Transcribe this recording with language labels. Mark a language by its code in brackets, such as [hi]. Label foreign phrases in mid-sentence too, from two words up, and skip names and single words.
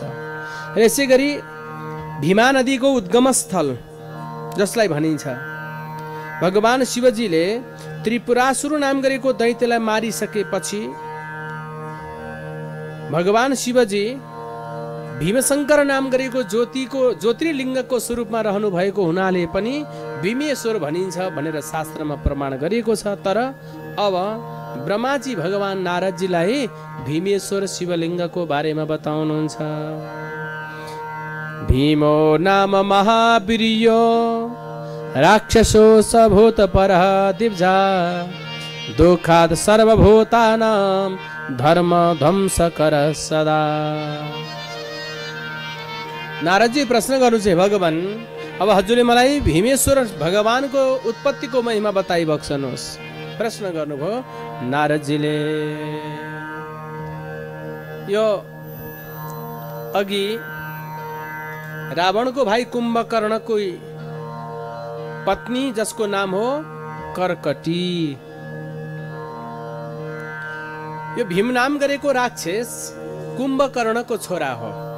[ne] र यसै गरी भीमा नदीको उद्गम स्थल जसलाई भनिन्छ, भगवान शिवजीले त्रिपुरासुर नाम गरेको दैत्यलाई मारिसकेपछि भगवान शिवजी भीमशङ्कर नाम गरेको ज्योतिर्लिङ्गको स्वरूपमा रहनु भएको हुनाले पनि भीमेश्वर भनिन्छ भनेर शास्त्रमा प्रमाण गरिएको छ। तर अब ब्रह्माजी भगवान नारदजीलाई भीमेश्वर शिवलिङ्गको बारेमा बताउनुहुन्छ। [sa] भीमो नाम महावीर्यो राक्षसो सभूत परः दिव्जा दुःखात् सर्वभूतानां धर्म ध्वंसकर सदा। [ne] नारदजी प्रश्न गर्नु चाहिँ, भगवान अब हजुरले मलाई भीमेश्वर भगवानको उत्पत्तिको महिमा बताइबक्सनुहोस्। प्रश्न गर्नुभयो नारदजीले। यो अघि रावणको भाइ कुम्भकर्णको पत्नी जसको नाम हो कर्कटी, यो भीम नाम गरेको राक्षस कुम्भकर्णको छोरा हो।